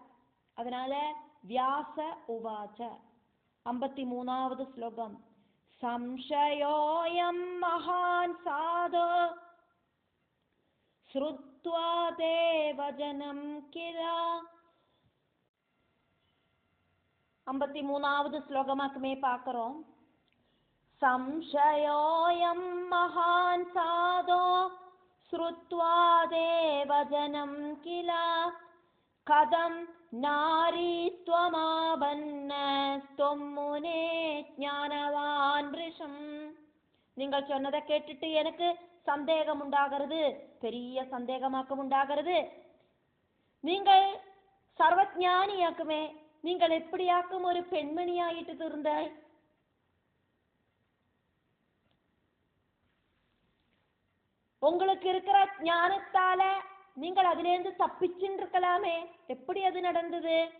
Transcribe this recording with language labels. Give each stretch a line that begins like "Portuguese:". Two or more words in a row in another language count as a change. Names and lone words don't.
Tamil: அதனால
Sanskrit: வியாச உவாச்ச.
Tamil: 53வது ஸ்லோகம்.
Sanskrit: சம்சயோயம் மகான் சாதோ ஸ்ருத்வா தே வஜனம் கிலா.
Tamil: 53வது ஸ்லோகமாக்குமே பார்க்கிறோம்.
Sanskrit: സംശയോയം മഹാൻ സാധോ ശ്രുത്വാ ദേവജനം കില കഥം നാരീത്വമാവന്നസ്ത്വം മുനേ ജ്ഞാനവാൻ വൃഷം.
Tamil: നിങ്ങൾ சொன்னதை கேட்டுட்டு எனக்கு சந்தேகம் உண்டாகிறது, பெரிய சந்தேகமாக்கம் உண்டாகிறது. நீங்கள் சர்வஞானியாக்குமே, நீங்கள் எப்படியாக்கும் ஒரு பெண்மணியாயிட்டு தீர்ந்தாய்? உங்களுக்கு இருக்கிற ஞானத்தால நீங்கள் அதிலிருந்து தப்பிச்சுட்டு இருக்கலாமே, எப்படி அது நடந்தது?